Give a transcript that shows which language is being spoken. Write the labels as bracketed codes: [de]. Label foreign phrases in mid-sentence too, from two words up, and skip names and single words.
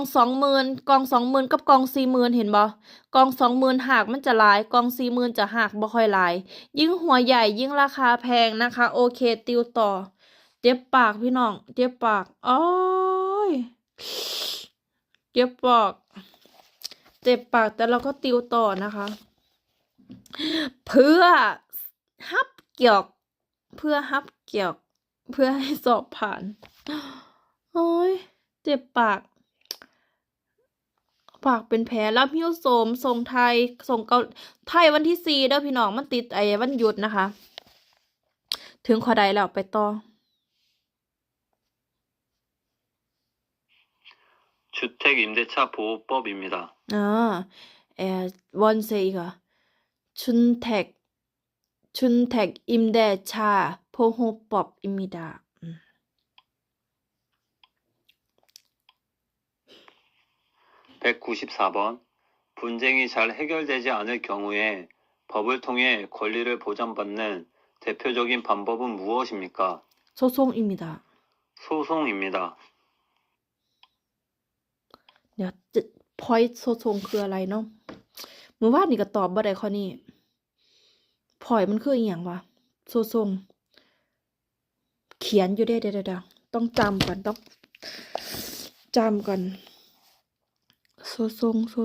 [tts] 20,000 กล่อง20,000กับกล่อง40,000เห็นบ่กล่อง20,000หากมันจะหลายกล่อง40,000จะหากบ่ค่อยหลายยิ่งหัวใหญ่ยิ่งราคาแพงนะคะโอเคติวต่อเจ็บปากพี่น้องเจ็บปากโอ้ยเจ็บปากเจ็บปากแต่เราก็ติวต่อนะคะเพื่อฮับเกี่ยวเพื่อฮับเกี่ยวเพื่อให้สอบผ่านโอ้ยเจ็บปาก เป็นแผลรับหิ้วโสมส่งไทยส่งเกาไทยวันที่ 4เด้อพี่น้องมันติดไอ้วันหยุดนะคะถึงข้อใดแล้วไปต่อ [ko] 주택임대차보호법입니다. 원세 이거 주택임대차 보호법입니다. 194번. 분쟁이 잘 해결되지 않을 경우에 법을 통해 권리를 보장받는 대표적인 방법은 무엇입니까? 소송입니다. 소송입니다. [tts] เดี๋ยวpoint โซซงคืออะไรเนาะเมื่อวานนี่ก็ตอบบ่ได้ข้อนี้ point มันคืออีหยังวะโซซงเขียนอยู่เด้ต้องจำก่อนต้องจำก่อนโซซง